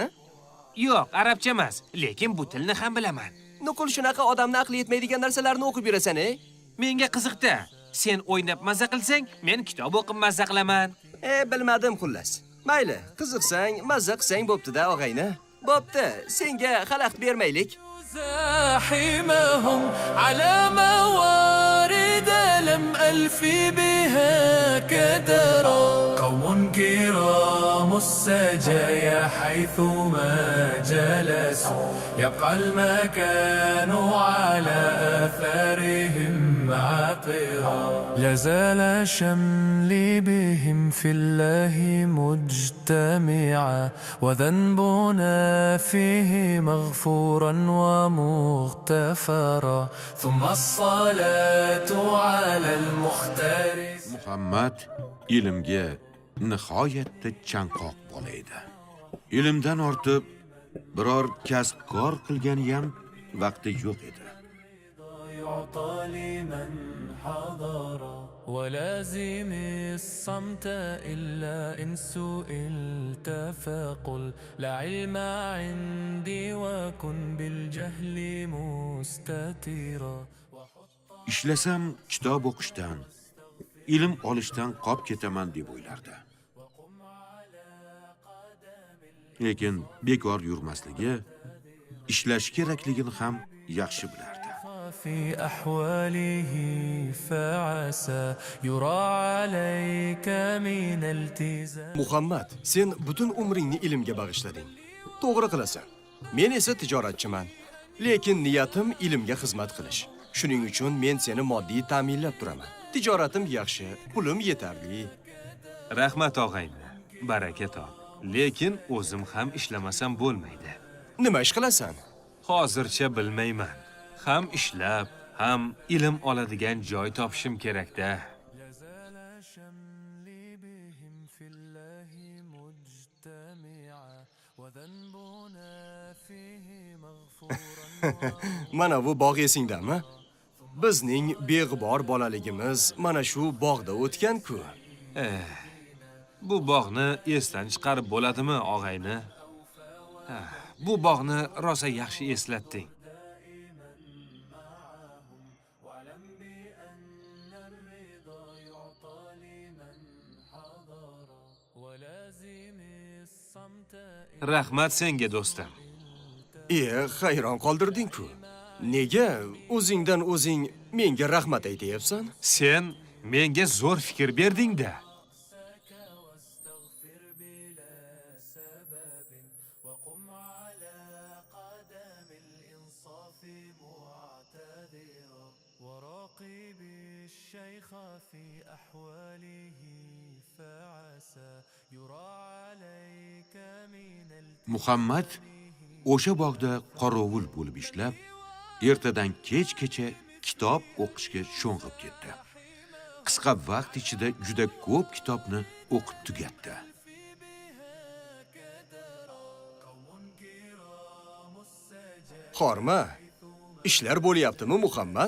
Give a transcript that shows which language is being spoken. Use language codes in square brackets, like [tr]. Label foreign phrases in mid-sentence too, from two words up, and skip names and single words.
[uz] Yo'q, arabcha emas, lekin bu tilni ham bilaman. Nuqul shunaqa odamni aqli yetmaydigan narsalarni o'qib yurasan-ey? Menga qiziqda. Sen o'ynab mazza qilsang, men kitob o'qib mazza qilaman. Bilmadim xullas. Mayli, qiziqsang, mazza qilsang bo'pti-da, og'ayni. Bo'pti, senga xalaqit bermaylik. [ar] زاحمهم على موارد لم ألفي بها كدرا قوم كرام السجايا حيثما جلسوا يبقى المكان على أثرهم عطرا لازال شملي بهم في الله مجتمعا وذنبنا فيه مغفورا ومغتفرا ثم الصلاة على المختار. [uz] Muhammad ilmga nihoyatda chanqoq bola edi. Ilmdan ortib Biror kasb kor qilgani ham vaqti yo'q edi. [ar] يعطى لمن حضر ولازم الصمت إلا إن سئلت فقل لا علم عندي وكن بالجهل مستترا [uz] Ishlasam kitob o'qishdan, ilm olishdan qolib ketaman deb o'ylardi. Lekin bekor yurmasligi, ishlash kerakligini ham yaxshi bilardi. [ar] في أحواله فعسى يرى عليك من التزام [uz] Muhammad, sen butun umringni ilmga bag'ishlading. To'g'ri qilasan. Men esa tijoratchiman. Lekin niyatim ilmga xizmat qilish. Shuning uchun men seni moddiy ta'minlab turaman. Tijoratim yaxshi, pulim yetarli. Rahmat og'ayni. Baraka top. Lekin o'zim ham ishlamasam bo'lmaydi. Nima ish qilasan? Hozircha bilmayman. Ham ishlab, ham ilm oladigan joy topishim kerak-da. [ar] زال شملي بهم في الله مجتمعا وذنبنا فيه مغفورا [uz] Mana bu bog' esingdami? Bizning beg'ubor bolaligimiz mana shu bog'da o'tgan-ku. Bu bog'ni esdan chiqarib bo'ladimi, og'ayni? Bu bog'ni rosa yaxshi eslatding. [ar] ولازم الصمت [uz] Rahmat senga do'stim. Hayron qoldirding-ku. Nega o'zingdan o'zing menga rahmat aytayapsan? Sen menga zo'r fikr berding-da. [ar] وقم على قدم الإنصاف معتذرا وراقب الشيخ في أحواله فعسى يرى عليك من [uz] Muhammad o'sha bog'da qorovul bo'lib ishlab, ertadan kechgacha kitob o'qishga sho'ng'ib ketdi. Qisqa vaqt ichida juda ko'p kitobni o'qib tugatdi. Xorma, ishlar bo'lyaptimi Muhammad?